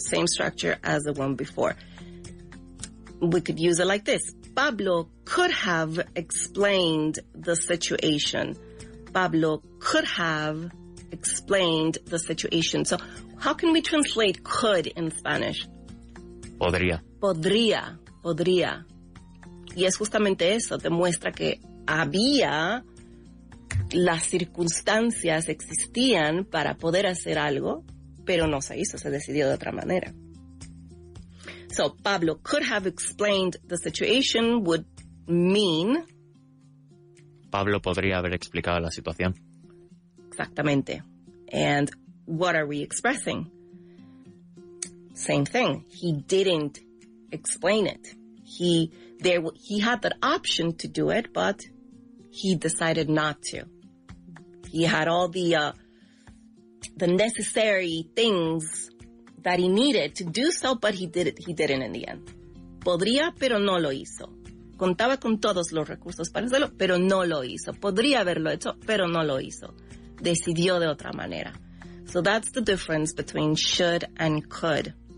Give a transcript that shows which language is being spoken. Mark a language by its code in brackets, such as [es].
[en] Same structure as the one before. We could use it like this. Pablo could have explained the situation. Pablo could have explained the situation. So how can we translate could in Spanish? [es] Podría. Podría. Y es justamente eso, demuestra que había, las circunstancias existían para poder hacer algo, pero no se hizo, se decidió de otra manera. [en] So, Pablo could have explained the situation would mean... [es] Pablo podría haber explicado la situación. Exactamente. [en] And what are we expressing? Same thing. He didn't explain it. He had that option to do it, but he decided not to. He had all the necessary things that he needed to do so, but he didn't in the end. [es] Podría, pero no lo hizo. Contaba con todos los recursos para hacerlo, pero no lo hizo. Podría haberlo hecho, pero no lo hizo. Decidió de otra manera. [en] So that's the difference between should and could.